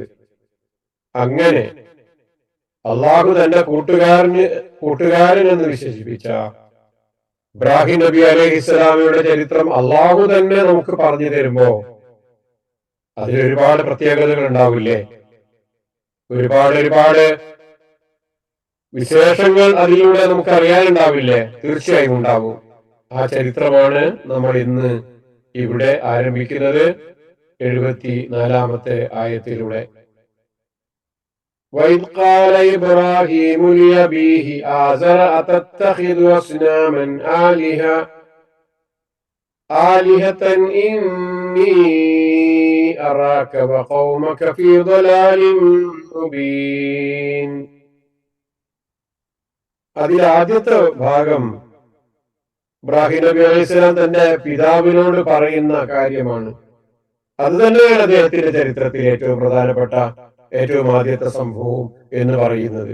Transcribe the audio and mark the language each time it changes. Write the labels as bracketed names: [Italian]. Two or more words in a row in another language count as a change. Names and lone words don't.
[Malayalam] അങ്ങനെ അള്ളാഹു തന്റെ കൂട്ടുകാരൻ എന്ന് വിശേഷിപ്പിച്ച ഇബ്രാഹിം നബി അലൈഹിസ്സലാമയുടെ ചരിത്രം അള്ളാഹു തന്നെ നമുക്ക് പറഞ്ഞു തരുമ്പോ അതിലൊരുപാട് പ്രത്യേകതകൾ ഉണ്ടാവില്ലേ? ഒരുപാട് വിശേഷങ്ങൾ അതിലൂടെ നമുക്ക് അറിയാനുണ്ടാവില്ലേ? തീർച്ചയായും ഉണ്ടാവും. ആ ചരിത്രമാണ് നമ്മൾ ഇന്ന് ഇവിടെ ആരംഭിക്കുന്നത് 74-ാമത്തെ ആയത്തിലൂടെ. [Arabic] وَإِذْ قَالَ إِبْرَاهِيمُ لِأَبِيهِ آزَرَ أَتَتَّخِذُ أَصْنَامًا آلِهَةً إِنِّي أَرَاكَ وَقَوْمَكَ فِي ضَلَالٍ مُبِينٍ. [Malayalam] അതിൽ ആദ്യത്തെ ഭാഗം ഇബ്രാഹിം നബി അലൈഹിസ്സലാം തന്റെ പിതാവിനോട് പറയുന്ന കാര്യമാണ്. അത് തന്നെയാണ് അദ്ദേഹത്തിന്റെ ചരിത്രത്തിൽ ഏറ്റവും പ്രധാനപ്പെട്ട ഏറ്റവും ആദ്യത്തെ സംഭവം എന്ന് പറയുന്നത്.